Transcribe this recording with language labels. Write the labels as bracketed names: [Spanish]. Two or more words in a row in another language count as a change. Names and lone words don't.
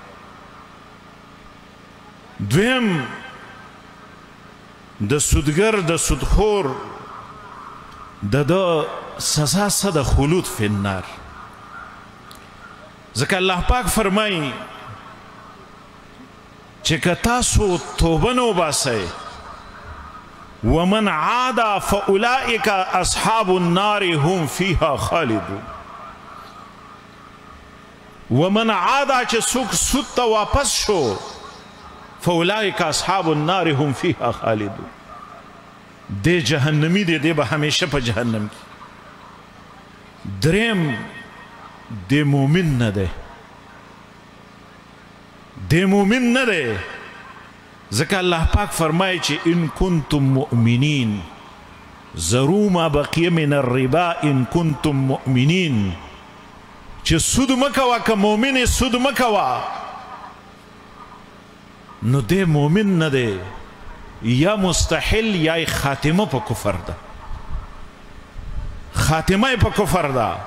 [Pashto] دویم د سودګر د سودخور د سزا څه د [Arabic] خلود فی النار. [Pashto] ځکه الله پاک فرمایي چې که تاسو توبه نه وباسئ [Arabic] ومن عاد فاولئک اصحاب النار هم فیها خالدون. ومن عاد [Pashto] چې څوک سود ته واپس شو [Arabic] فاولئک اصحاب النار هم فیها خالدون، [Pashto] دی جهنمی دی، دی به همیشه په جهنم کې. دریم دی مومن نه دی، دی مومن نه دی. ځکه الله پاک فرمایي چې [Arabic] ان کنتم مؤمنین ذروا ما بقي من الربا ان کنتم مؤمنین، [Pashto] چې سود مه کوه، که مؤمن یې سود مه کوه. نو دی مومن نه دی، یا مستحل یا خاتمه په کفر ده، خاتمه په کفر ده.